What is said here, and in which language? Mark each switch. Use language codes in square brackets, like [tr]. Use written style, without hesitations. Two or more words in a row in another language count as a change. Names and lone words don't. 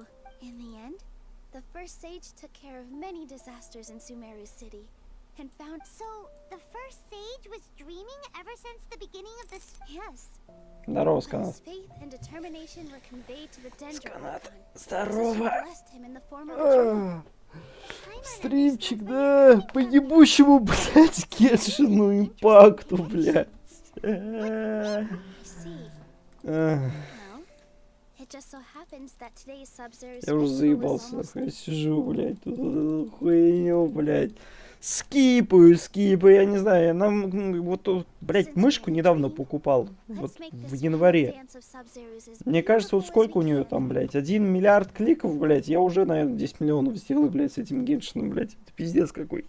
[en] In the end, the first sage took care of many disasters in Sumeru City, and found. So, the first sage was dreaming ever since the beginning of this. Yes. [ru] Здорово, [en] His [ru] Сканат. [en] faith and determination were conveyed to the Dendro [ru] Сканат, [en] Archon. [ru] здорово. [en] So she blessed him in the form of a dream. [ru] Стримчик, да, по ебущему, блядь, Геншину импакту, блядь. [en] It just so happens that today's Sub-Zero's [ru] Я уже заебался, я сижу, блядь, тут эту хуйню, блядь. Скипаю, я не знаю, я вот, блядь, мышку недавно покупал, вот в январе. Мне кажется, вот сколько у нее там, блядь, 1 миллиард кликов, блядь, я уже, наверное, 10 миллионов сделал, блядь, с этим Геншином, блядь, это пиздец какой-то.